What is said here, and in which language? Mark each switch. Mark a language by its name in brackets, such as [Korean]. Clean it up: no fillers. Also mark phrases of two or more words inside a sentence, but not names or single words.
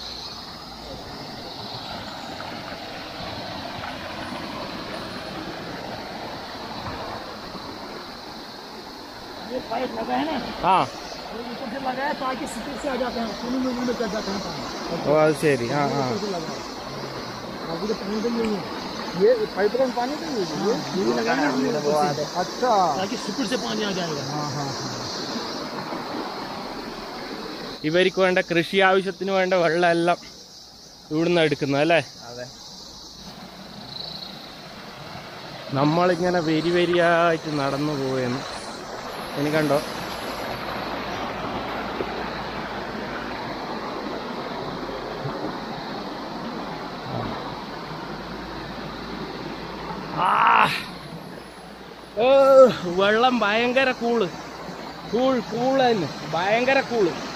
[Malayalam] ആ ഓ അത് ശരി. ആ ആ [Hindi] ये पाइपलाइन पानी का है, ये लगाना है। अच्छा, ताकि सुपर से पानी आ जाएगा। हाँ हाँ हाँ. [Malayalam] ഇവർക്ക് വേണ്ട കൃഷി ആവശ്യത്തിന് വേണ്ട വെള്ളം എല്ലാം ഇവിടുന്ന് എടുക്കുന്നത് അല്ലേ? അതെ. നമ്മളിങ്ങനെ വരിയായിട്ട് നടന്നു പോവുകയാണ്. ഇനി കണ്ടോ വെള്ളം ഭയങ്കര കൂള് തന്നെ, ഭയങ്കര കൂള്.